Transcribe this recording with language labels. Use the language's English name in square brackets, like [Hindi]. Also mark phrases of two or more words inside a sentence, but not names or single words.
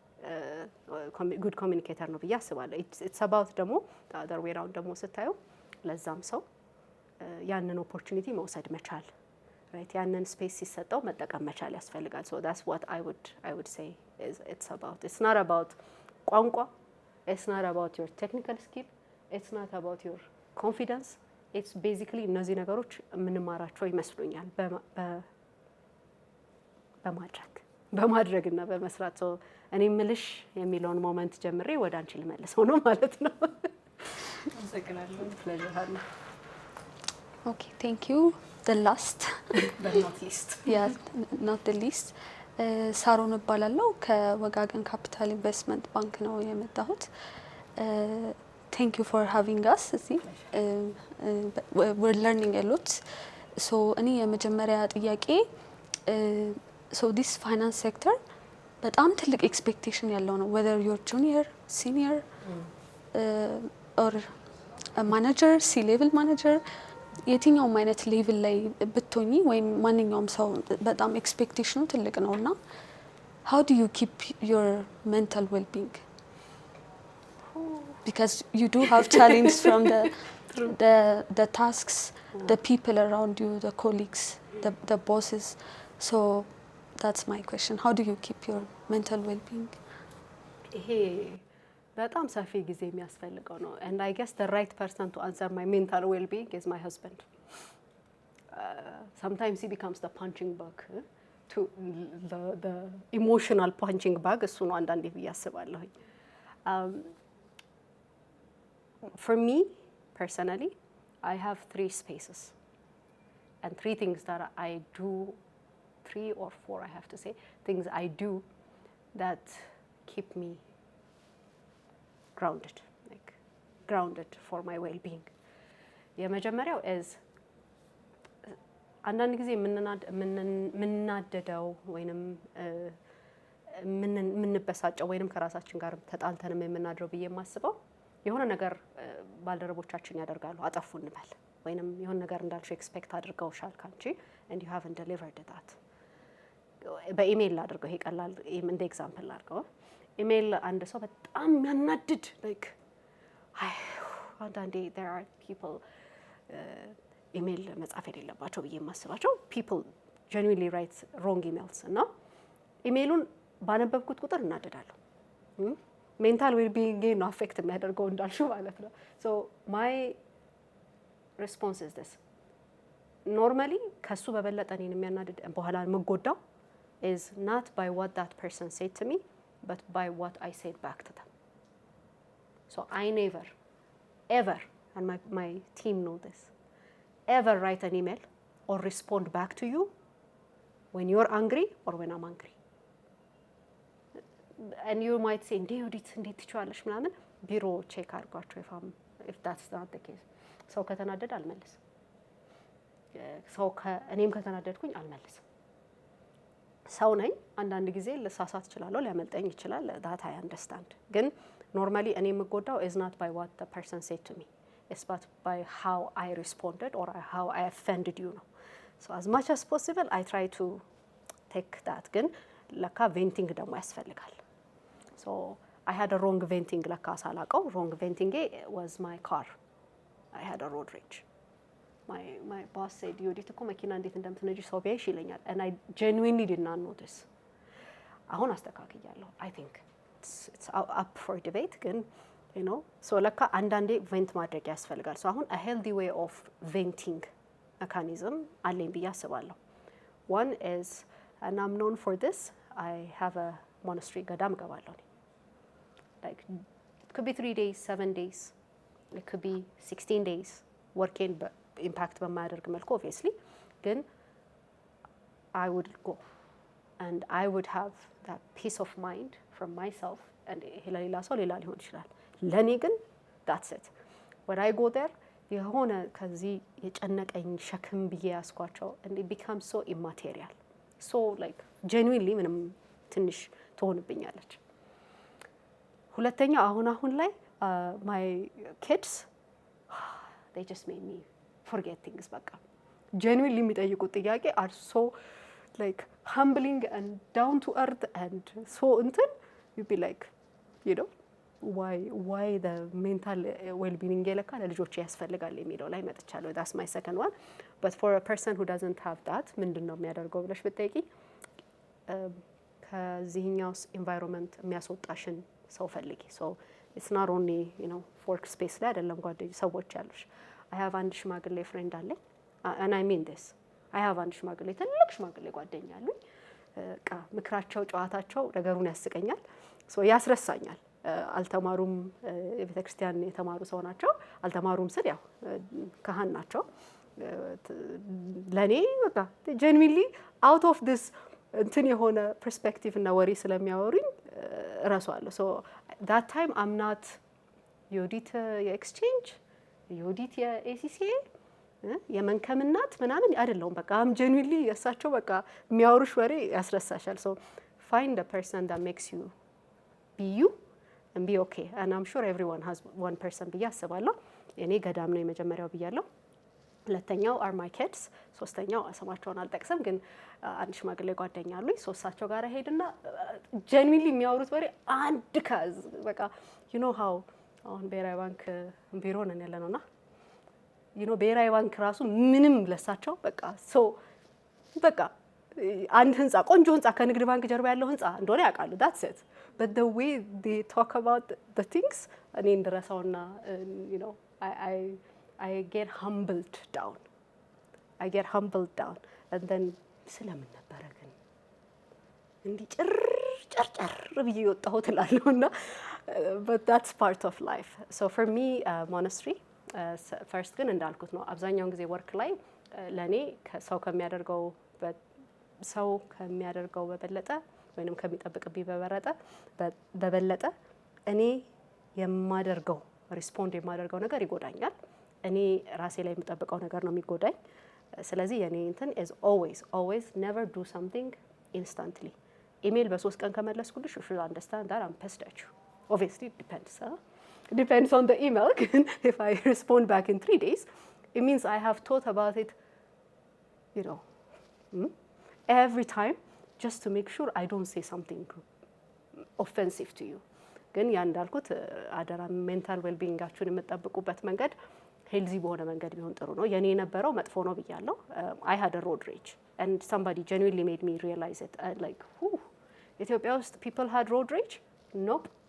[English] good communicator [Amharic] ነው ብዬ አስባለሁ [English] it's about [Amharic] ደግሞ [English] the other way around [Amharic] ደግሞ ስታዩ ለዛም ሰው ያንን [English] opportunity [Amharic] መውሰድ መቻል [English] right ያንን space [Amharic] ሲሰጠው መጠቀም መቻል ያስፈልጋል [English] so that's what I would say it's about it's not about ቋንቋ it's not about your technical skill it's not about your confidence it's basically [Amharic] እነዚህ ነገሮች ምንማራቸው ይመስሉኛል በማድረግና በመስራት [English] so [Amharic] እኔ ምልሽ የሚለውን ሞመንት ጀምሬ ወደ አንቺ ልመልሰው ነው ማለት ነው አመሰግናለሁ [English] pleasure okay thank you the last but not least yeah not the least [Amharic] ሳሮን እባላለሁ ከወጋገን ካፒታል ኢንቨስትመንት ባንክ ነው የመጣሁት [English] thank you for having us we're learning a lot so [Amharic] እኔ የመጀመሪያ ጥያቄ [English] so this finance sector [Amharic] በጣም ትልቅ [English] expectation [Amharic] ያለው ነው [English] whether you're junior senior or a manager C level manager [Amharic] የትኛውም አይነት ሌቭል ላይ ብትሆኚ ወይም ማንኛውም ሰው በጣም ኤክስፔክቴሽኑ ትልቅ ነውና [English] how do you keep your mental well-being? Because you do have challenges from the tasks, the people around you, the colleagues, the bosses. So that's my question. How do you keep your mental well-being? [Amharic] ይሄ በጣም ሰፊ ጊዜ የሚያስፈልገው ነው [English] and I guess the right person to answer my mental well-being is my husband. Sometimes he becomes the punching bag to the emotional punching bag [Amharic] እሱ ነው አንዳንዴ ብዬ አስባለሁ። [English] For me personally I have 3 spaces and 3 things that I do, 3 or 4 I have to say, things I do that keep me grounded for my well-being. [Amharic] የመጀመሪያው is አንዳንድ ጊዜ የምንናደደው ወይንም የምንበሳጨው ወይንም ከራሳችን ጋር ተጣልተንም የምናድረው ብዬ የማስበው የሆነ ነገር ባልደረቦቻችን ያደርጋሉ አጠፉ እንበል ወይንም የሆነ ነገር እንዳልሽው ኤክስፔክት አድርገውሻል ካንቺ [English] and you haven't delivered that [Amharic] በኢሜል ላድርገው ይሄ ቀላል እንደ ኤግዛምፕል ላድርገው ኢሜል አንድ ሰው በጣም የሚያናድድ like [English] አንዳንዴ there are people [Amharic] ኢሜል መጻፍ የሌለባቸው ብዬ የማስባቸው [English] people genuinely write wrong emails [Amharic] እና ኢሜሉን ባነበብኩት ቁጥር እናደዳለሁ [English] mental wellbeing [Amharic] ነው አፌክት የሚያደርገው እንዳልሽው ማለት ነው [English] so my response is this normally [Amharic] ከሱ በበለጠ እኔን የሚያናድድ በኋላ የምጎዳው [English] is not by what that person said to me but by what I said back to them. So I never ever, and my team know this, ever write an email or respond back to you when you're angry or when I'm angry. And you might say [Amharic] እንዴት ትችዋለሽ ምናምን ቢሮ ቼክ አድርጓቸው [English] if that's not the case. [Amharic] ሰው ከተናደደ አልመልስም ሰው እኔም ከተናደድኩኝ አልመልስም ሰው ነኝ አንዳንድ ጊዜ ልሳሳት እችላለሁ ሊያመልጠኝ ይችላል [English] that I understand ግን normally [Amharic] እኔ የምጎዳው [English] is not by what the person said to me it's but by how I responded or how I offended you ነው so as much as possible I try to take that [Amharic] ግን ለካ [English] venting ደግሞ ያስፈልጋል so I had a wrong venting [Amharic] ለካ ሳላቀው [English] wrong venting was my car I had a road rage my boss said [Amharic] ዩዲት እኮ መኪና እንዴት እንደምትነጂ ሰው ቢያይሽ [English] ይለኛል and I genuinely did not notice [Amharic] አሁን አስተካክያለሁ [English] I think it's up for debate ግን you know so [Amharic] ለካ አንዳንዴ ቬንት ማድረግ ያስፈልጋል [English] so አሁን a healthy way of venting mechanism [Amharic] አለኝ ብዬ አስባለሁ [English] one is and I'm known for this I have a monastery [Amharic] ገዳም ገባለሁ [English] like it could be 3 days 7 days it could be 16 days working but impact [Amharic] በማያደርግ መልኩ [English] obviously ግን I would go and I would have that peace of mind from myself and [Amharic] ሌላ ሰው ሌላ ሊሆን ይችላል ለኔ ግን [English] that's it when I go there [Amharic] የሆነ ከዚህ የጨነቀኝ ሸክም ብዬ ያስኳቸው [English] and it becomes so immaterial so like genuinely [Amharic] ምንም ትንሽ ትሆንብኛለች ሁለተኛ አሁን ላይ [English] my kids they just made me forget things በቃ genuinely [Amharic] የሚጠይቁት ጥያቄ [English] are so like humbling and down to earth and so እንትን you be like you know why the mental well-being [Amharic] ለካ ለልጆች ያስፈልጋል የሚለው ላይ መጥቻለሁ [English] that's my second one but for a person who doesn't have that [Amharic] ምንድነው የሚያደርገው ብለሽ ብትጠይቂ ከዚህኛው environment የሚያስወጣሽን ሰው ፈልጊ [English] so it's not only you know work space [Amharic] ላይ አይደለም ጓደኞች ሰዎች ያሉሽ [English] I have [Amharic] አንድ ሽማግሌ ፍሬንድ አለኝ [English] and I mean this I have [Amharic] አንድ ሽማግሌ ትልቅ ሽማግሌ ጓደኛ አለኝ ምክራቸው ጨዋታቸው ነገሩን ያስቀኛል so ያስረሳኛል አልተማሩም የቤተክርስቲያን የተማሩ ሰው ናቸው አልተማሩም ስል ያው ካህን ናቸው ለኔ በቃ [English] genuinely out of this [Amharic] እንትን የሆነ perspective እና ወሬ ስለሚያወሩኝ እረሳዋለሁ [English] so that time I'm not [Amharic] ዩዲት የኤክስቼንጅ ዩዲት የኤሲሲኤ የመንከምናት ምናምን አይደለም በቃ [English] I'm genuinely [Amharic] ያሳቸው በቃ የሚያወሩሽ ወሬ ያስረሳሻል [English] so find a person that makes you be you and be okay and I'm sure everyone has one person [Amharic] ብዬ አስባለሁ እኔ ገዳም ነው የመጀመሪያው ብያለሁ ሁለተኛው [English] are my kids [Amharic] ሶስተኛው ስማቸውን አልጠቅስም ግን አንድ ሽማግሌ ጓደኛ አሉኝ ሶስታቸው ጋር ሄድና ጀንዊንሊ የሚያወሩት ወሬ አንድ ካዝ በቃ [English] you know how [Amharic] አሁን ብሔራዊ ባንክ ቢሮ ነን ያለነውና [English] you know [Amharic] ብሔራዊ ባንክ ራሱ ምንም ለሳቸው በቃ በቃ አንድ ህንጻ ቆንጆ ህንጻ ከንግድ ባንክ ጀርባ ያለው ህንጻ እንደሆነ ያውቃሉ [English] that's it but the way they talk about the things [Amharic] እኔ እንደረሳውና [English] you know I get humbled down and then [Amharic] ስለምን ነበረ ግን እንዲህ ጭርጭር ብዬ ወጣሁት እላለሁና [English] but that's part of life so for me monastery first [Amharic] ግን እንዳልኩት ነው አብዛኛውን ጊዜ ወርክ ላይ ለኔ ሰው ከሚያደርገው በበለጠ ወይንም ከሚጠብቅብኝ በበለጠ እኔ የማደርገው ሪስፖንድ የማደርገው ነገር ይጎዳኛል እኔ ራሴ ላይ የምጠብቀው ነገር ነው የሚጎዳኝ ስለዚህ የኔ እንትን [English] is always never do something instantly [Amharic] ኢሜል በ3 ቀን ከመለስኩልሽ you [English] should understand that I'm pissed at you obviously depends on the email if I respond back in 3 days it means I have thought about it you know every time just to make sure I don't say something offensive to you [Amharic] ግን ያ እንዳልኩት አደራ ሜንታል ዌልቢንጋችሁን የምትጠብቁበት መንገድ ሄልዚ በሆነ መንገድ ቢሆን ጥሩ ነው የኔ የነበረው መጥፎ ነው ብያለሁ [English] I had a road rage and somebody genuinely made me realize it like [Amharic] ኢትዮጵያ ውስጥ [English] people had road rage nope